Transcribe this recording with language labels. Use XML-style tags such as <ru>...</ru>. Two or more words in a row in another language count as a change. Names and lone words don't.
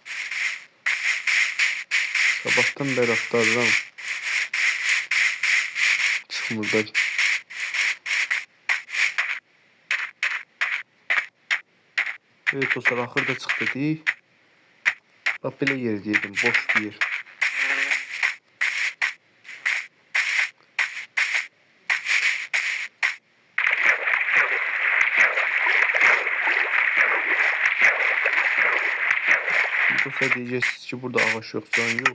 <az>Sabahtan bəri axtarıram. Çıxmır da. Evet dostlar, axırda çıxdı deyil. Bax belə yer dedim, boş bir yer.</az> <tr>Dostlar, diyeceksiniz ki burada ağaç yok, can yok.</tr>